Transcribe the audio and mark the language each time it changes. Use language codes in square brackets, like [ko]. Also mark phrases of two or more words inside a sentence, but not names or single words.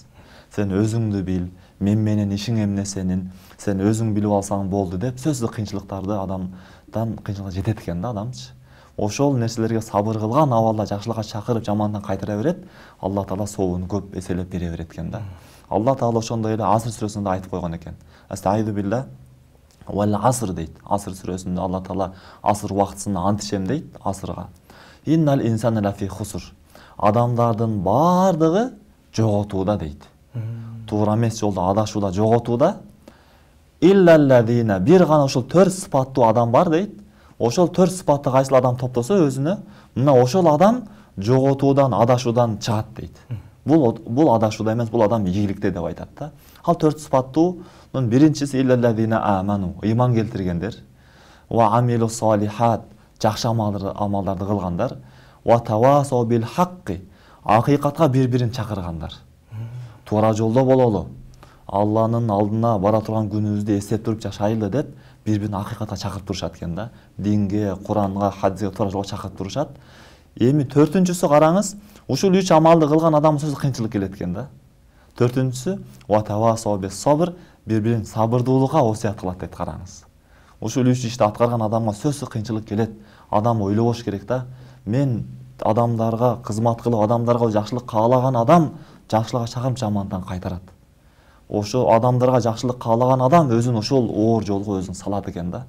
[ky] Сен өзүңдү бил, мен менен ишиң эмне сенин, сен өзүң билип алсаң болду деп сөзсүз кыйынчылыктарды адамдан кыйынчылыкка жетет экен да адамчы. Ошол нерселерге сабыр кылган абалда жакшылыкка чакырып, жамандыктан кайтара берет, Алла таала сообун көп эселеп бере берет экен да. Алла таала ошондой эле Аср сүрөсүндө айтып койгон экен. [ar] أستعيذ بالله والعصر дейт. [ky] Аср сүрөсүндө Алла таала аср убактысына ант ичем дейт, асрга. [ar] إن الإنسان لفي خسر. [ky] Адамдардын бардыгы жоготууда дейт. Туура эмес жолдо адашууда, жоготууда. Иллаллазина, бир гана ошол 4 сыпаттуу адам бар дейт. Ошол 4 сыпатты кайсыл адам топтосо өзүнө, мына ошол адам жоготуудан, адашуудан чыгат дейт. Бул адашууда эмес, бул адам ийгиликте деп айтат да. Ал 4 сыпаттуунун биринчиси [ar] إلا الذين آمنوا, [ky] ыйман келтиргендер. [ar] وعملوا الصالحات, [ky] жакшы амалдарды кылгандар. [ar] وتواصوا بالحق, [ky] акыйкатка бири-бирин чакыргандар. Туура жолдо бололу. Алланын алдына бара турган күнүбүздү эстеп туруп жашайлы деп бири-бирин акыйкатка чакырып турушат экен да. Динге, Куранга, хадиске туура жолго чакырып турушат. Эми төртүнчүсү караңыз, ушул 3 амалды кылган адам сөзсүз кыйынчылык келет экен да. Төртүнчүсү [ar] وتواصوا بالصبر, [ky] бири-бирин сабырдуулукка осият кылат дейт, караңыз. Ушул 3 ишти аткарган адамга сөзсүз кыйынчылык келет. Адам ойлобош керек да. Мен адамдарга кызмат кылып, адамдарга жакшылык каалаган адам жакшылыкка чакырып, жамандыктан кайтарат. Ошо адамдарга жакшылык каалаган адам өзүн ошол оор жолго өзүн салат экен да.